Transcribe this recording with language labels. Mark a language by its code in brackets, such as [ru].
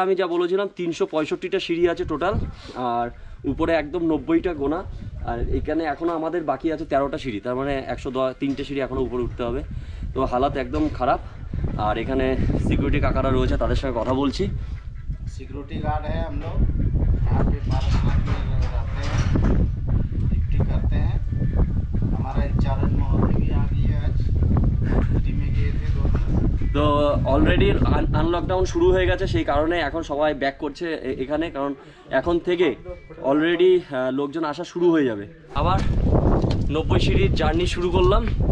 [bn] আমি যা বলেছিলাম 365টা সিঁড়ি আছে টোটাল, আর উপরে একদম 90টা গোনা। আর এখানে এখনো আমাদের বাকি আছে 13টা সিঁড়ি, তার মানে 103টে সিঁড়ি এখনো উপরে উঠতে হবে। তো হালাত একদম খারাপ। আর এখানে সিকিউরিটি কাকারা রয়েছে, তাদের সঙ্গে কথা বলছি। [hi] सिक्योरिटी गार्ड है हम लोग यहाँ पे पारसनाथ में रहते हैं, ड्यूटी करते हैं। हमारा इंचार्ज महोदय भी आ गई है, आज ड्यूटी में गए थे 2 दिन। [bn] তো অলরেডি আনলকডাউন শুরু হয়ে গেছে, সেই কারণে এখন সবাই ব্যাক করছে এখানে, কারণ এখন থেকে অলরেডি লোকজন আসা শুরু হয়ে যাবে। আবার 90 সিঁড়ির জার্নি শুরু করলাম।